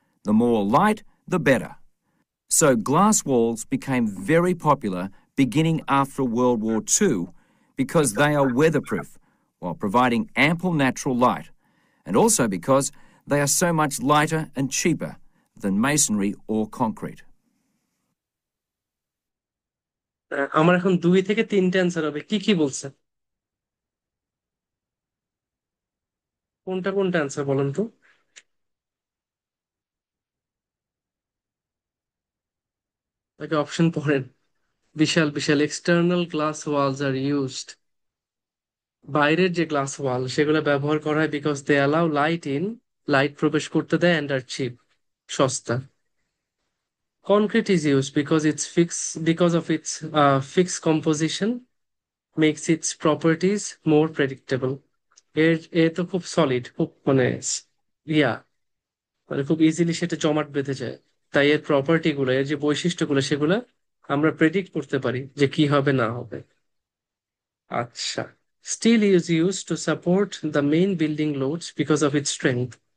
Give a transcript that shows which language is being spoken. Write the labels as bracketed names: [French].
[English] The more light, the better. So glass walls became very popular beginning after World War II because they are weatherproof while providing ample natural light, and also because they are so much lighter and cheaper than masonry or concrete. [Bangla] আমার এখন 2 থেকে 3টা answer হবে, কি কি বলছেন? কোনটা কোনটা অ্যান্সার বলেন তো। তাকে অপশন পড়েন। বিশাল বিশাল [English] External glass walls are used. [Bangla] বাইরের যে গ্লাস ওয়াল সেগুলো ব্যবহার করা হয় [English] because they allow light in, [Bangla] light প্রবেশ করতে দেয়, [English] and are cheap, [Bangla] সস্তা। [English] Concrete is used because of its fixed composition makes its properties more predictable. [Bangla] এ তো খুব সলিড, খুব ইয়া মানে খুব ইজিলি সেটা জমাট বেঁধে যায়। তাই এর প্রপার্টি গুলো, এর যে বৈশিষ্ট্যগুলো সেগুলো আমরা প্রেডিক্ট করতে পারি যে কি হবে না হবে। [English] আচ্ছা, steel is use to support the main building loads because of its strength.